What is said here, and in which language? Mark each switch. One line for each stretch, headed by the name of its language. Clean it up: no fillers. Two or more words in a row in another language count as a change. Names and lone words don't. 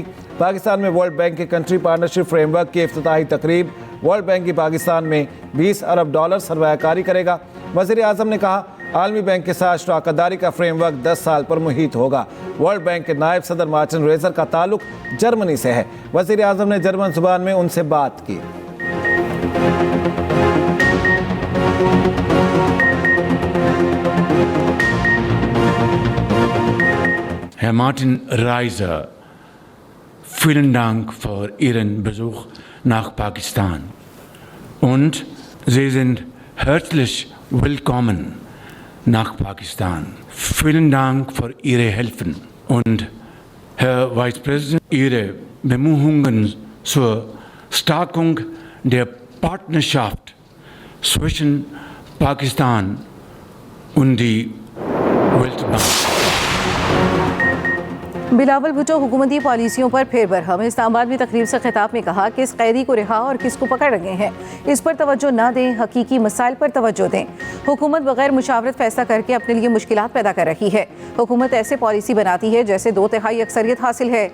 Urdu: پاکستان میں ورلڈ بینک کے
English: country partnership framework
Urdu: کی افتتاحی تقریب. ورلڈ بینک کی پاکستان میں $20 ارب سرمایہ کاری کرے گا. وزیر اعظم نے کہا، عالمی بینک کے ساتھ شراکت داری کا فریم ورک 10 سال پر محیط ہوگا. ورلڈ بینک کے نائب صدر مارٹن ریزر کا تعلق جرمنی سے ہے. وزیر اعظم نے جرمن زبان میں ان سے بات کی.
German: Herr Martin Reiser, vielen Dank für Ihren Besuch nach Pakistan und Sie sind herzlich willkommen nach Pakistan. Vielen Dank für Ihre Hilfe und Herr
English: Vice President,
German: Ihre Bemühungen zur Stärkung der Partnerschaft zwischen Pakistan und die Weltbank.
Urdu: بلاول بھٹو حکومتی پالیسیوں پر پھر برہم. اسلام آباد میں تقریب سے خطاب میں کہا، کس قیدی کو رہا اور کس کو پکڑ رہے ہیں، اس پر توجہ نہ دیں، حقیقی مسائل پر توجہ دیں. حکومت بغیر مشاورت فیصلہ کر کے اپنے لیے مشکلات پیدا کر رہی ہے. حکومت ایسے پالیسی بناتی ہے جیسے 2/3 اکثریت حاصل ہے.